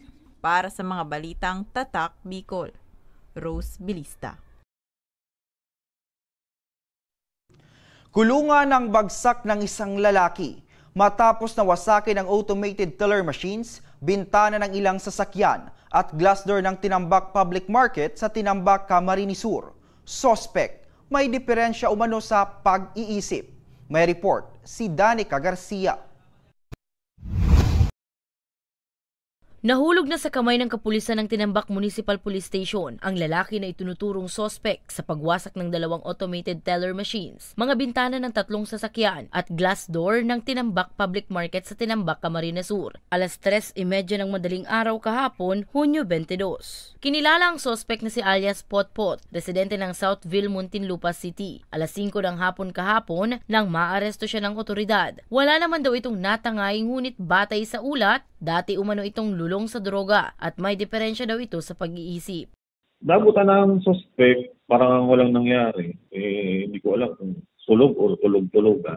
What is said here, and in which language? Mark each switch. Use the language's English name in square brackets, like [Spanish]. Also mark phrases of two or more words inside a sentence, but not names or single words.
[Filipino] Para sa mga balitang Tatak Bicol, Rose Bilista. Kulungan ng bagsak ng isang lalaki matapos na wasakin ang [English] automated teller machines, [Filipino] bintana ng ilang sasakyan at [English] glass door [Filipino] ng Tinambak Public Market sa Tinambak, Camarines Sur. Sospek, may diferensya umano sa pag-iisip. May report si Danica Garcia. Nahulog na sa kamay ng kapulisan ng Tinambak Municipal Police Station ang lalaki na itunuturong sospek sa pagwasak ng 2 [English] automated teller machines, [Filipino] mga bintana ng 3 sasakyan at [English] glass door [Filipino] ng Tinambak Public Market sa Tinambak, Camarines Sur. Alas 3:30 ng madaling araw kahapon, Hunyo 22. Kinilala ang sospek na si alias Potpot, residente ng Southville, Muntinlupa City. Alas 5 ng hapon kahapon nang maaresto siya ng otoridad. Wala naman daw itong natangay ngunit batay sa ulat, dati umano itong lulong sa droga at may diferensya daw ito sa pag-iisip. Nabutan ng suspect, parang walang nangyari. Hindi ko alam kung tulog o tulog-tulogan.